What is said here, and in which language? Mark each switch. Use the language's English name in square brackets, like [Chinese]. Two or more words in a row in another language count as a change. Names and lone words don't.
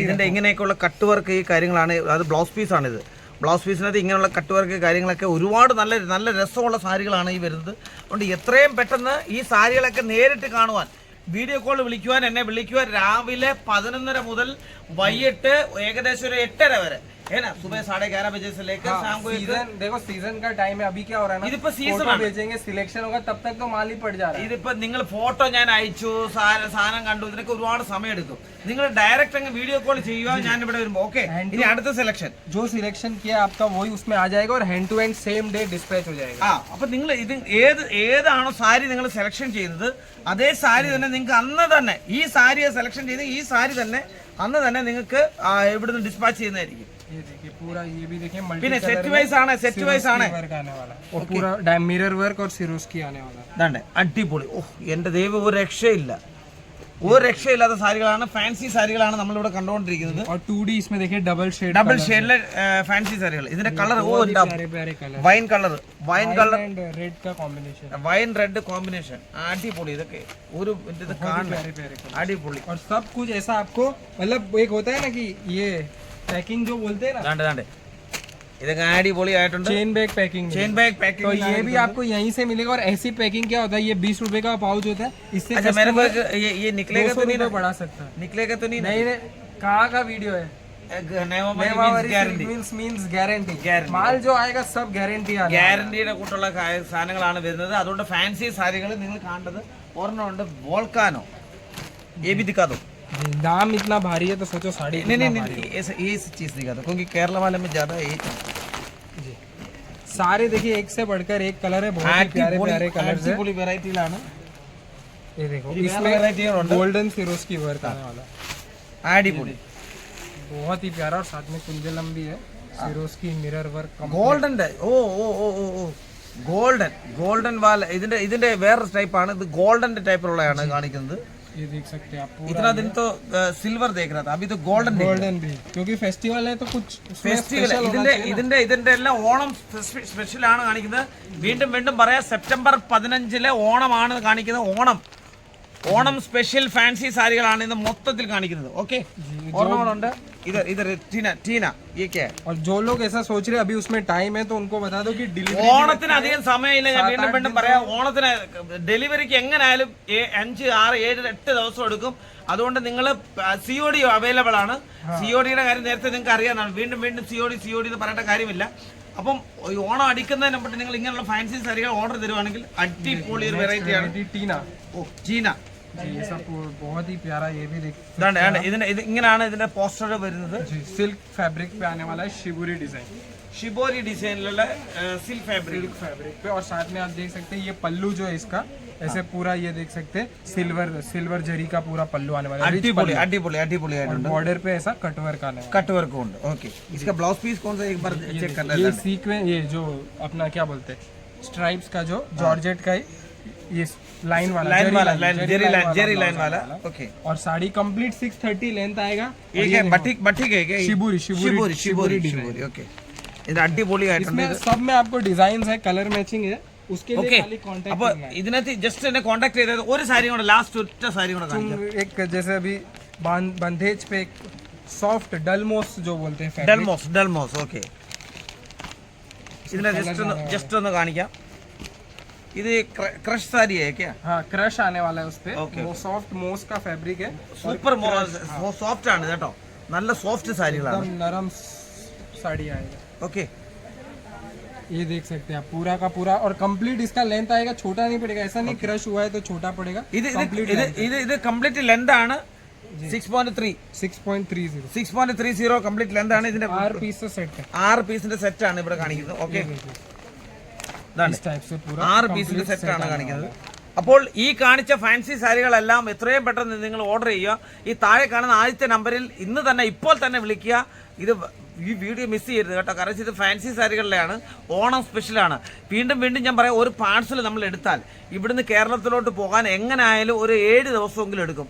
[Malayalam] ഇതിന്റെ ഇങ്ങനെയൊക്കെയുള്ള കട്ട് വർക്ക് ഈ കാര്യങ്ങളാണ്, അത് ബ്ലൗസ് പീസാണിത്। ബ്ലൗസ് പീസിനകത്ത് ഇങ്ങനെയുള്ള കട്ട് വർക്ക് കാര്യങ്ങളൊക്കെ ഒരുപാട് നല്ല രസമുള്ള സാരികളാണ് ഈ വരുന്നത്. അതുകൊണ്ട് എത്രയും പെട്ടെന്ന് ഈ സാരികളൊക്കെ നേരിട്ട് കാണുവാൻ വീഡിയോ കോൾ വിളിക്കുവാൻ എന്നെ വിളിക്കുവാൻ രാവിലെ 11:30 മുതൽ വൈകിട്ട് ഏകദേശം ഒരു 8:30 വരെ [Hindi] है ना, सुबह 11:30 बजे से लेकर शाम को। देखो सीजन का टाइम है, अभी क्या हो रहा है ना, [Malayalam] ഇതിപ്പോ സീസൺ [Hindi] भेजेंगे, सिलेक्शन होगा तब तक तो माल ही पड़ जा रहा है। [Malayalam] ഇതിപ്പോ നിങ്ങൾ ഫോട്ടോ ഞാൻ അയച്ചു, സാധനം കണ്ടു, ഇതിനൊക്കെ ഒരുപാട് സമയം എടുക്കും. നിങ്ങൾ ഡയറക്റ്റ് അങ്ങ് വീഡിയോ കോൾ ചെയ്യുക, ഞാൻ ഇവിടെ വരുമ്പോ। ഓക്കെ, ഇനി അടുത്ത സെലക്ഷൻ [Hindi] जो सिलेक्शन किया आपका वही उसमें आ जाएगा और [English] hand to hand same day dispatch [Hindi] हो जाएगा। [Malayalam] അപ്പൊ നിങ്ങൾ ഇത് ഏതാണോ സാരി നിങ്ങൾ സെലക്ഷൻ ചെയ്തത് അതേ സാരി തന്നെ നിങ്ങൾക്ക് അന്ന് തന്നെ ഈ സാരിയെ സെലക്ഷൻ ചെയ്ത് ഈ സാരി തന്നെ അന്ന് തന്നെ നിങ്ങൾക്ക് ഇവിടുന്ന് ഡിസ്പാച്ച് ചെയ്യുന്നതായിരിക്കും। [Hindi] ये देखिए पूरा, ये भी देखिए [Malayalam] പിന്നെ [English] set wise [Malayalam] ആണ് [Hindi] वर्क आने वाला है और पूरा [English] mirror work [Hindi] और सिरोस्की आने वाला है। [Malayalam] അടിപൊളി। ഓ എന്റെ ദൈവം, ഒരു രക്ഷയില്ല, ഒരു രക്ഷയില്ലാത്ത സാരികളാണ്, ഫാൻസി സാരികളാണ് നമ്മളിവിടെ കണ്ടുകൊണ്ടിരിക്കുന്നത്. [Hindi] और 2D इसमें देखिए [English] double shade [Malayalam] ഡബിൾ ഷെയ്ഡിലെ ഫാൻസി സാരികൾ. ഇതിന്റെ കളർ [Hindi] प्यारे प्यारे कलर [English] wine color and red [Hindi] का कॉम्बिनेशन [English] wine red combination. [Malayalam] അടിപൊളി. ഇതൊക്കെ ഒരു ഇത് കാണാൻ [Hindi] प्यारे प्यारे कलर [Malayalam] അടിപൊളി. [Hindi] और सब कुछ ऐसा आपको मतलब एक होता है ना कि ये पैकिंग जो बोलते हैं ना, [Malayalam] ദാണ്ടെ ഇതൊക്കെ അടിപൊളി ആയിട്ടുണ്ട്. [English] chain bag packing chain bag [Hindi] तो [Malayalam] പാക്കിംഗ്. [Hindi] ये भी आपको यहीं से मिलेगा. और ऐसी पैकिंग क्या होता है, ये 20 रुपए का पाउच होता है, इससे अच्छा मेरे को ये निकलेगा तो 200 नहीं रुपए ना? बढ़ा सकता है. निकलेगा तो नहीं ना? नहीं नहीं, कहाँ का वीडियो है, [Malayalam] ഗ്യാരണ്ടി [English] means guarantee. Guarantee. [Hindi] माल जो आएगा सब गारंटी आ रहा है. [Malayalam] ഗ്യാരണ്ടിയുടെ കൂട്ടുള്ള സാധനങ്ങളാണ് വരുന്നത്. അതുകൊണ്ട് ഫാൻസി സാരികൾ നിങ്ങൾ കാണേണ്ടത് ഒരെണ്ണമുണ്ട്, വോൾക്കാനോ. [Hindi] ये भी दिखा दो. दाम इतना भारी है तो सोचो साड़ी नहीं कितना नहीं भारी नहीं, ये चीज दिखा दो क्योंकि केरला वाले में ज्यादा ये है. सारे देखिए एक से बढ़कर एक कलर है, बहुत ही प्यारे प्यारे कलर्स है. [Malayalam] അടിപൊളി വെറൈറ്റിയിലാണ്. [Hindi] ये देखो ये इसमें variety और होता है. गोल्डन सिरोज की वर्क आने वाला है. [Malayalam] അടിപൊളി. [Hindi] बहुत ही प्यारा. और साथ में कुंडलम भी है, सिरोज की [English] mirror work. [Malayalam] ഗോൾഡന്റെ ഗോൾഡൻ വാല. ഇതിന്റെ വേറൊരു ടൈപ്പാണ് ഇത്. ഗോൾഡന്റെ ടൈപ്പിലുള്ളതാണ് കാണിക്കുന്നത്. [Hindi] ये देख सकते हैं आप. इतना दिन तो सिल्वर देख रहा था, अभी तो गोल्डन. गोल्डन भी क्योंकि फेस्टिवल है तो कुछ [Malayalam] ഫെസ്റ്റിവൽ. ഇതിന്റെ എല്ലാം ഓണം സ്പെഷ്യൽ ആണ് കാണിക്കുന്നത്. വീണ്ടും വീണ്ടും പറയാം, സെപ്റ്റംബർ 15 ഓണമാണ് കാണിക്കുന്നത്. ഓണം സ്പെഷ്യൽ ഫാൻസി സാരികളാണ് ഇന്ന് മൊത്തത്തിൽ കാണിക്കുന്നത്. ഓക്കെ, ഓർമ്മകളുണ്ട്. [Hindi] इधर टीना ये क्या है? और जो लोग ऐसा सोच रहे हैं अभी उसमें टाइम है तो उनको बता दो कि डिलीवरी [Malayalam] ഓണത്തിന് അധികം സമയമില്ല. ഞാൻ വീണ്ടും പറയാം, ഓണത്തിന് ഡെലിവറിക്ക് എങ്ങനെയായാലും 5, 6, 7, 8 ദിവസം എടുക്കും. അതുകൊണ്ട് നിങ്ങൾ COD അവൈലബിൾ ആണ്. CODയുടെ കാര്യം നേരത്തെ നിങ്ങൾക്ക് അറിയാവുന്നതാണ്. വീണ്ടും COD എന്ന് പറയേണ്ട കാര്യമില്ല. അപ്പം ഈ ഓണം അടിക്കുന്നതിന് മുമ്പ് നിങ്ങൾ ഇങ്ങനെയുള്ള ഫാൻസി സാരികൾ ഓർഡർ തരുവാണെങ്കിൽ അടിപൊളി ഒരു വെറൈറ്റി ആണ്. [Hindi] टीना. [Malayalam] ചീന. [Hindi] ये सब बहुत ही प्यारा. ये भी देख [Malayalam] ഇങ്ങനെയാണ് ഇതിന്റെ പോസ്റ്റർ വരുന്നത്. [English] silk fabric [Hindi] पे आने वाला है, शिबोरी डिजाइन. [Malayalam] ഷിബോരി ഡിസൈനിലുള്ള [English] silk fabric [Hindi] पे. और साथ में आप देख सकते हैं ये पल्लू जो है इसका ऐसे पूरा ये देख सकते हैं सिल्वर जरी का पूरा पल्लू आने वाला है. [Malayalam] अടിപൊളി ആയിട്ടുണ്ട്. [Hindi] बॉर्डर पे ऐसा कटवर्क आने वाला [English] cut work [Malayalam] ഉണ്ട്. [Hindi] ओके, इसका ब्लाउज पीस कौन सा एक बार चेक करना है. है. ये सीक्वेंस, ये जो अपना क्या बोलते हैं स्ट्राइप्स का जो जॉर्जेट का ये लाइन वाला जेरी लाइन वाला. ओके, और साड़ी कंप्लीट 630 लेंथ आएगा. ये क्या बटिक है क्या? शिबोरी. ओके, [Malayalam] ഇത് അടിപൊളി ആയിട്ടുണ്ട്. [Hindi] इसमें सब में आपको डिजाइन है, कलर मैचिंग है. उसके लिए ओके, खाली कांटेक्ट [Malayalam] അപ്പോൾ ഇതിനകത്ത് ജസ്റ്റ് എന്നെ കോൺടാക്ട് ചെയ്തത് ഒരു സാരി കൂടെ, ലാസ്റ്റ് ഒറ്റ സാരി കൂടെ കാണിക്കാം. [Hindi] एक जैसे अभी बंधेज पे सॉफ्ट डलमोस जो बोलते हैं [Malayalam] ഡൽമോസ്. ഓക്കെ, ഇതിനെ ജസ്റ്റ് ഒന്ന് കാണിക്കാം. ഇത് ക്രഷ് സാരി [Hindi] है क्या? हाँ, क्रश आने वाला है उस पे. [English] Okay. [Hindi] वो सॉफ्ट मोस का फैब्रिक है, [English] super soft [Malayalam] ആണ് കേട്ടോ. നല്ല സോഫ്റ്റ് സാരികളാണ്. [Hindi] एकदम नरम साड़ी आएगा. [Malayalam] ഓക്കെ, [Hindi] ये देख सकते हैं आप पूरा का पूरा. और कंप्लीट इसका लेंथ आएगा, छोटा नहीं पड़ेगा. ऐसा नहीं क्रश हुआ है तो छोटा पड़ेगा. [Malayalam] ഇത് [English] complete length [Malayalam] ആണ്. 6.3 6.30 [English] complete length [Malayalam] ആണ്. ഇതിന്റെ [Hindi] 6 पीस सेट है. [Malayalam] 6 പീസിന്റെ സെറ്റ് ആണ് ഇവിടെ കാണിക്കുന്നത്. ഓക്കെ, [Hindi] इस टाइप से पूरा [Malayalam] 6 പീസിന്റെ സെറ്റ് ആണ് കാണിക്കുന്നത്. അപ്പോൾ ഈ കാണിച്ച ഫാൻസി സാരികളെല്ലാം എത്രയും പെട്ടെന്ന് നിങ്ങൾ ഓർഡർ ചെയ്യുക. ഈ താഴെ കാണുന്ന ആദ്യത്തെ നമ്പറിൽ ഇന്ന് തന്നെ ഇപ്പോൾ തന്നെ വിളിക്കുക. ഇത് ഈ വീഡിയോ മിസ് ചെയ്യരുത് കേട്ടോ, കാരണം ഇത് ഫാൻസി സാരികളിലാണ്, ഓണം സ്പെഷ്യലാണ്. വീണ്ടും ഞാൻ പറയാം, ഒരു പാഴ്സൽ നമ്മൾ എടുത്താൽ ഇവിടുന്ന് കേരളത്തിലോട്ട് പോകാൻ എങ്ങനെ ആയാലും ഒരു 7 ദിവസമെങ്കിലും എടുക്കും.